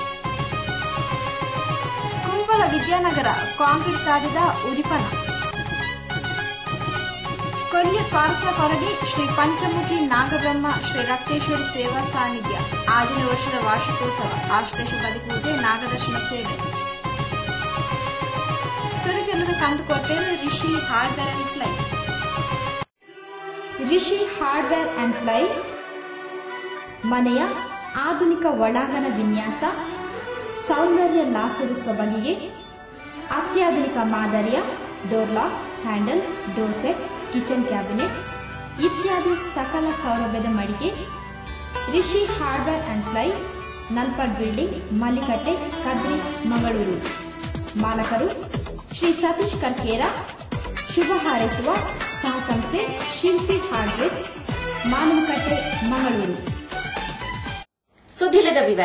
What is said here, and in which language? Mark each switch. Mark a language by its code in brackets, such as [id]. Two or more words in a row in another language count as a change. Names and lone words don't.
[tcy] ಕುಂಪಲ ವಿದ್ಯಾನಗರ ಕಾಂಕ್ರೀಟ್ ತಾದಿದ ಉರಿಪನ ಕೊಲ್ಯ ಸ್ವಾರ್ಥ ಕೊರಗಿ ಶ್ರೀ ಪಂಚಮುಖಿ ನಾಗಬ್ರಹ್ಮ ಶ್ರೀ ರಕ್ತೇಶ್ವರಿ ಸೇವಾ ಸಾನ್ನಿಧ್ಯ 6ನೇ ವರ್ಷದ ವಾರ್ಷಿಕೋತ್ಸವ ಆಶ್ಲೇಷ ಬಲಿಪೂಜೆ ನಾಗದರ್ಶನ ಸೇವೆ ಸುರಗೆಲ್ಲರ ಕಂದುಕೊಟ್ಟೇರು ರಿಷಿ ಹಾರ್ಡ್ವೇರ್ ಅಂಡ್ ಫ್ಲೈ [kn] ರಿಷಿ ಹಾರ್ಡ್ವೇರ್ ಅಂಡ್ ಫ್ಲೈ ಮನೆಯ ಆಧುನಿಕ ಒಳಾಂಗಣ ವಿನ್ಯಾಸ ಸೌಂದರ್ಯ ಲಾಸದ ಸೊಬಗಿಗೆ ಅತ್ಯಾಧುನಿಕ ಮಾದರಿಯ [en] door lock handle door set kitchen cabinet [kn] ಇತ್ಯಾದಿ ಸಕಲ ಸೌಲಭ್ಯದ ಮಳಿಗೆ ರಿಷಿ ಹಾರ್ಡ್ವೇರ್ ಅಂಡ್ ಫ್ಲೈ ನಲ್ಪಡ್ ಬಿಲ್ಡಿಂಗ್ ಮಲ್ಲಿಕಟ್ಟೆ ಕದ್ರಿ ಮಂಗಳೂರು. ಮಾಲಕರು ಶ್ರೀ ಸತೀಶ್ ಕರ್ಕೇರ. ಶುಭ ಹಾರೈಸುವ ಸಹಸಂಸ್ಥೆ ಶಿಲ್ಪಿ ಹಾರ್ಡ್ವೇರ್ ಮಾನವಕಟ್ಟೆ ಮಂಗಳೂರು. [tcy] ಸುದ್ದಿಲದ ವಿವರ.